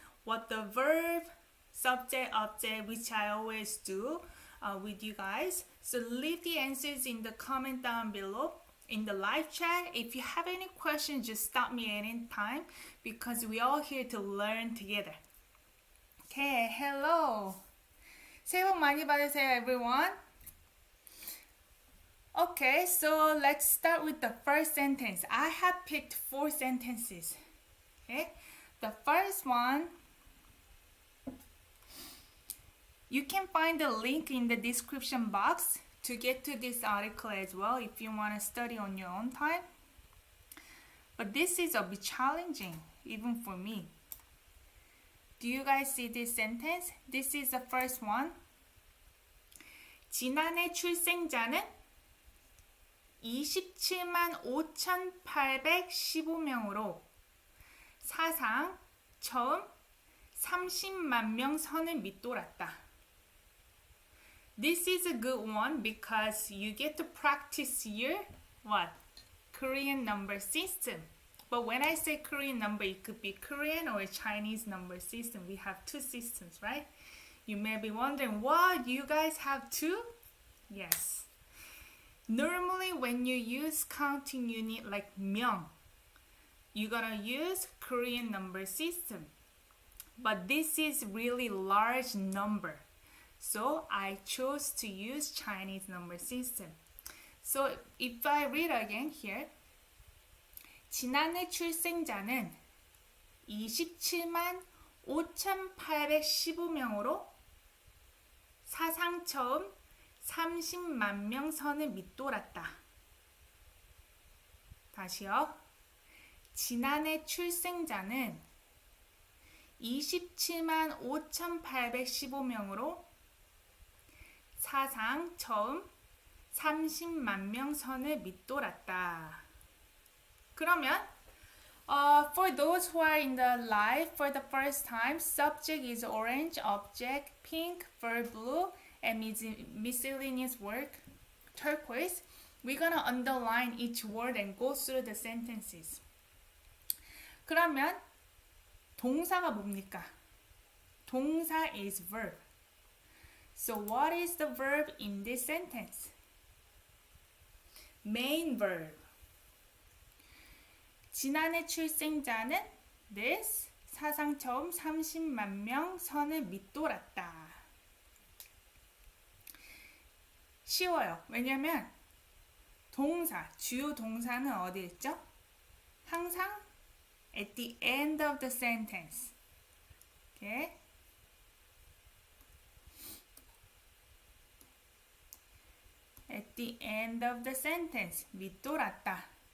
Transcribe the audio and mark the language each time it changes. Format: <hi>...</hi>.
<en>What the verb, subject, object, which I always do with you guys. So leave the answers in the comment down below in the live chat. If you have any questions, just stop me anytime because we're all here to learn together. Okay, hello.</en> <ko>새해 복 많이 받으세요,</ko> <en>everyone. Okay, so let's start with the first sentence. I have picked 4 sentences. Okay, the first one, you can find the link in the description box to get to this article as well if you want to study on your own time. But this is a bit challenging, even for me. Do you guys see this sentence? This is the first one.</en> <ko>지난해 출생자는 27만 5,815명으로 사상 처음 30만 명 선을 밑돌았다.</ko> <en>This is a good one because you get to practice your Korean number system. But when I say Korean number, it could be Korean or Chinese number system. We have 2 systems, right? You may be wondering, what? You guys have 2? Yes. Normally, when you use counting unit like 명, you're gonna use Korean number system. But this is really large number. So I chose to use Chinese number system. So if I read again here,</en> <ko>지난해 출생자는 27만 5,815명으로 사상 처음 30만 명 선을 밑돌았다. 다시요. 지난해 출생자는 27만 5,815명으로 사상 처음 30만 명 선을 밑돌았다. 그러면</ko> <en>for those who are in the live for the first time, subject is orange, object pink, verb blue, and miscellaneous turquoise, we're gonna underline each word and go through the sentences.</en> <ko>그러면 동사가 뭡니까? 동사</ko> <en>is verb. So what is the verb in this sentence? Main verb.</en> <ko>지난해 출생자는</ko> <en>this</en> <ko>사상 처음 30만 명 선을 밑돌았다. 쉬워요. 왜냐면 동사, 주요 동사는 어디 있죠? 항상</ko> <en>at the end of the sentence. Okay? At the end of the sentence.</en> <ko>밑돌았다.</ko>